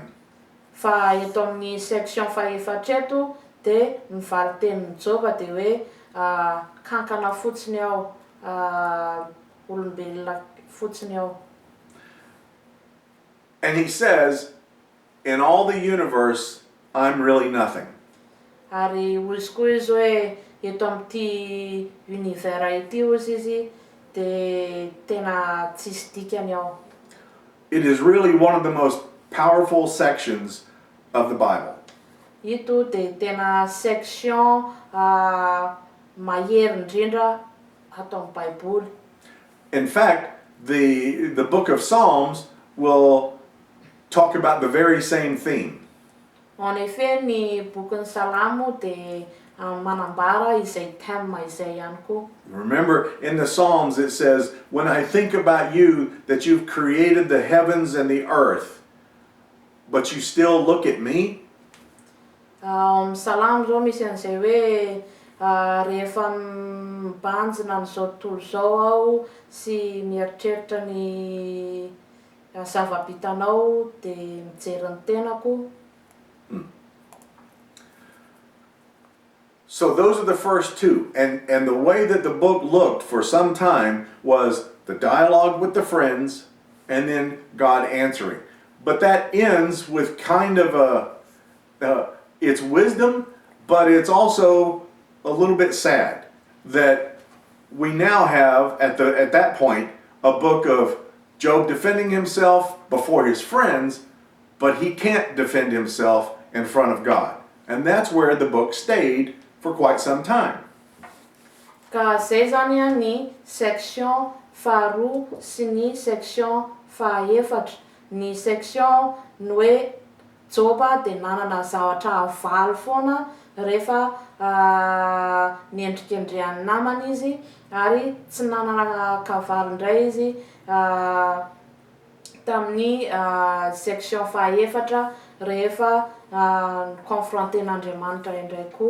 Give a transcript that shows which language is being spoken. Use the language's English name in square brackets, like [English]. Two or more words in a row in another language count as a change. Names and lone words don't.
[Malagasy] Fa eto amin'ny section fahaefatra eto dia ny valitenin'i Joba dia hoe kankana fotsiny aho, olombelona fotsiny aho. [English] And he says, in all the universe, I'm really nothing. [Malagasy] Ary hozy koa izy hoe eto amin'ity univers ity hozy izy dia tena tsisy dikany aho. [English] It is really one of the most powerful sections of the Bible. [Malagasy] Ito dia tena section mahery indrindra ato amin'ny Baiboly. [English] In fact, the book of Psalms will talk about the very same theme. [French] En effet, [Malagasy] ny bokin'ny Salamo dia manambara izay thème izay ihany koa. [English] Remember, in the Psalms it says, when I think about you, that you've created the heavens and the earth, but you still look at me? [Malagasy] Salamo zao misy an'izay hoe rehefa mibanjina n'izao tontolo zao aho sy mieritreritra ny zava-bitanao dia mijery ny tenako. [English] So those are the first 2. And the way that the book looked for some time was the dialogue with the friends and then God answering. but that ends with kind of it's wisdom, but it's also a little bit sad that we now have at that point a book of Job defending himself before his friends, but he can't defend himself in front of God. And that's where the book stayed for quite some time. [Malagasy] Ka zay zany a ny section faharoa sy ny section fahaefatra. Ny section ny hoe Joba de nanana zavatra avaly foana rehefa niendrikendrehan'ny namany izy ary tsy nanana kavaly indray izy tamin'ny section fahaefatra rehefa confronté n'Andriamanitra indray koa.